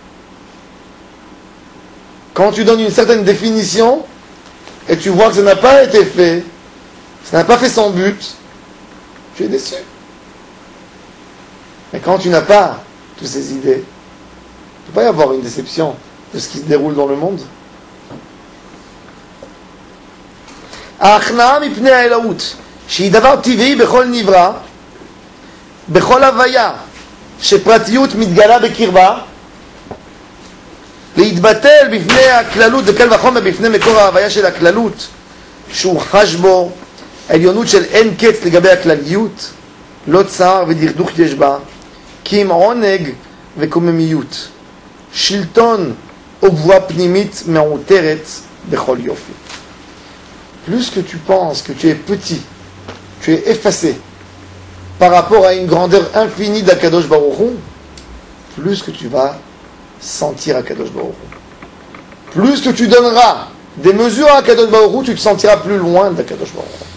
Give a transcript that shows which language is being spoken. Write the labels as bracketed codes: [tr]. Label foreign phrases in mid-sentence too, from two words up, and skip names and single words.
[fr] Quand tu donnes une certaine définition et tu vois que ça n'a pas été fait, ça n'a pas fait son but, tu es déçu. Mais quand tu n'as pas toutes ces idées, il ne peut pas y avoir une déception de ce qui se déroule dans le monde. [he] ההכנעה מפני האלוהות, שהיא דבר טבעי בכל נברא, בכל הוויה, שפרטיות מתגלה בקרבה, להתבטל בפני הכללות, וקל וחומר בפני מקור ההוויה של הכללות, שהוא חש בו עליונות של אין קץ לגבי הכלליות, לא צער ודכדוך יש בה, כי אם עונג וקוממיות, שלטון או גבוהה פנימית מעוטרת בכל יופי. [fr] Plus que tu penses que tu es petit, tu es effacé par rapport à une grandeur infinie d'Akadosh Baruch Hu, plus que tu vas sentir Akadosh Baruch Hu. Plus que tu donneras des mesures à Akadosh Baruch Hu, tu te sentiras plus loin d'Akadosh Baruch Hu.